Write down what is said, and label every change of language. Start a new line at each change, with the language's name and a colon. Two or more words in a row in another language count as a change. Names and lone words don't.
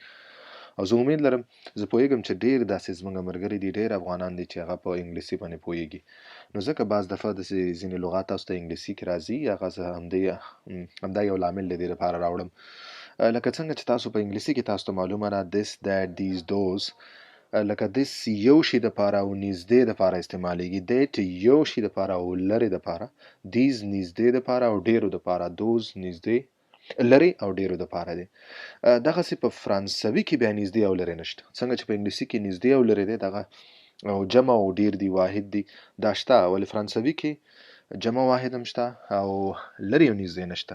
Pashto: او زه امید لرم زه پوهېږم چې ډېر داسې زموږ ملګري دي، ډېر افغانان دي چې هغه په انګلیسي باندې پوهېږي. نو ځکه بعض دفعه داسې ځینې لغات تاسو ته انګلیسي کې راځي، هغه زه همدا یو لامل د دې لپاره راوړم. لکه څنګه چې تاسو په انګلیسي کې تاسو ته معلومه ده
English: this that these those
Pashto: لکه this یو شي دپاره او نږدې دپاره استعمالیږي، that یو شي دپاره او لرې دپاره، these نږدې دپاره او ډېرو دپاره، those نږدې لرې او ډېرو دپاره دی. دغسې په فرانسوي کې بیا نږدې او لرې نشته، څنګه چې په انګلیسي کې نږدې او لرې دی دغه او جمع او ډیر دی واحد دی دا شته، ولې فرانسوي کې جمع واحد هم شته او لرې او نږدې نشته.